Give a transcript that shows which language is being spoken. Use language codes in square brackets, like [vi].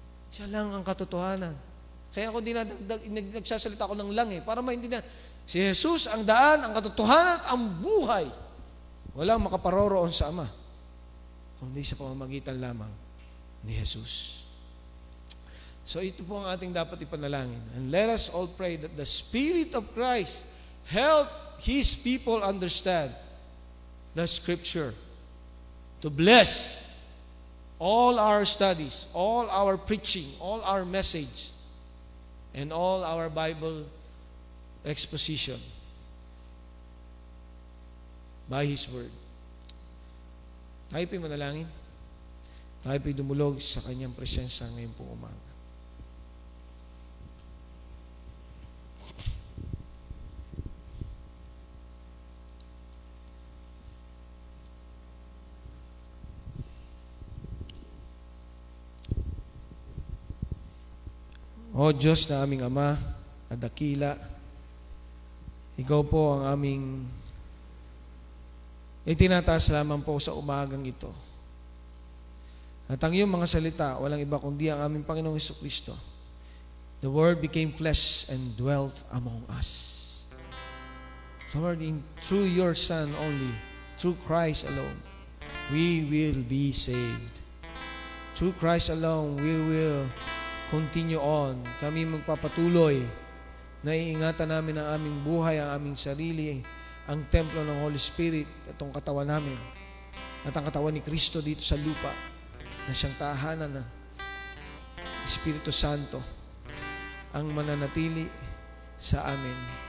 [tl] Siya lang ang katotohanan. Kaya ako nagsasalita ako ng lang para maintindihan. Si Jesus ang daan, ang katotohanan, ang buhay. Walang makaparoroon sa Ama, kundi sa pamamagitan lamang ni Jesus. So ito po ang ating dapat ipanalangin. [en] And let us all pray that the Spirit of Christ help His people understand the Scripture, to bless all our studies, all our preaching, all our message, and all our Bible exposition. by His Word. [tl] Tayo po'y manalangin. Tayo po'y dumulog sa Kanyang presensya ngayon pong umaga. O Diyos na aming Ama at dakila, Ikaw po ang aming itinataas lamang po sa umagang ito. At ang iyong mga salita, walang iba kundi ang aming Panginoong Jesucristo. [en] The Word became flesh and dwelt among us. Lord, through your Son only, through Christ alone, we will be saved. Through Christ alone, we will continue on. [tl] Kami magpapatuloy na iingatan namin ang aming buhay, ang aming sarili, ang templo ng Holy Spirit, itong katawan namin, at ang katawan ni Kristo dito sa lupa, na siyang tahanan ng Espiritu Santo, ang mananatili sa amin.